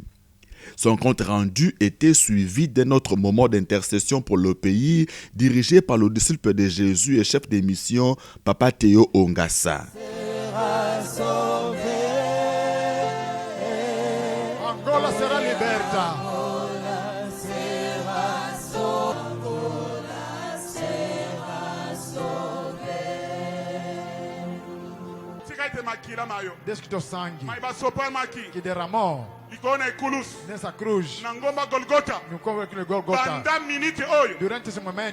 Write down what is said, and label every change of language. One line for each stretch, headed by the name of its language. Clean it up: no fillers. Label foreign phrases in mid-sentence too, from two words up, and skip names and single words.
French: Son compte rendu était suivi d'un autre moment d'intercession pour le pays, dirigé par le disciple de Jésus et chef de mission, Papa Théo Ongassa.
Portuguese: Angola sera liberta. Desde sangue que derramou nessa cruz, durante esse momento